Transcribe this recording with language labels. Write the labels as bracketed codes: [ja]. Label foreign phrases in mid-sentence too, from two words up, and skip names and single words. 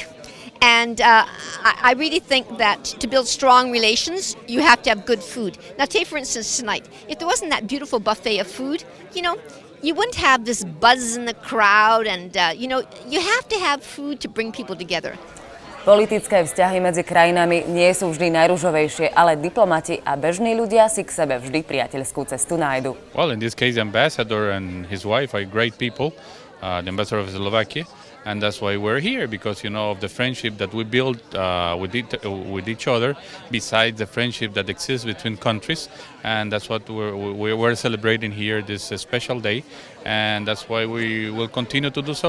[en] And I really think that to build strong relations, you have to have good food. Now, take for instance tonight, if there wasn't that beautiful buffet of food, you wouldn't have this buzz in the crowd, and you have to have food to bring people together. [sk] Politické vzťahy medzi krajinami nie sú vždy najružovejšie, ale diplomati a bežní ľudia si k sebe vždy priateľskú cestu nájdu. [en] Well, in this case, the ambassador and his wife are great people, the ambassador of Slovakia. And that's why we're here, because of the friendship that we build with each other, besides the friendship that exists between countries. And that's what we're celebrating here this special day, and that's why we will continue to do so.